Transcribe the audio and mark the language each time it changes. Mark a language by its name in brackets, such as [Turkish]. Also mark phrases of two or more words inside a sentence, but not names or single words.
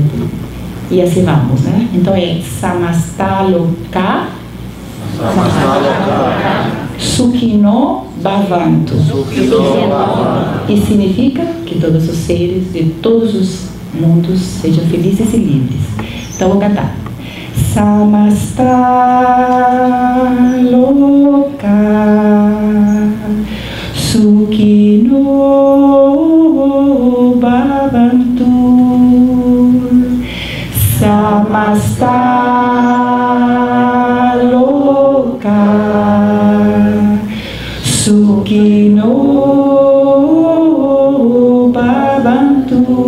[Portuguese] E assim vamos, né? Então é [Sanskrit] समस्ता लोकाः सुखिनो भवन्तु. [Portuguese] E significa que todos os seres de todos os mundos sejam felizes e livres. Então vou cantar. [Sanskrit] समस्ता लोकाः सुखिनो भवन्तु. समस्ता लोकाः सुखिनो भवन्तु.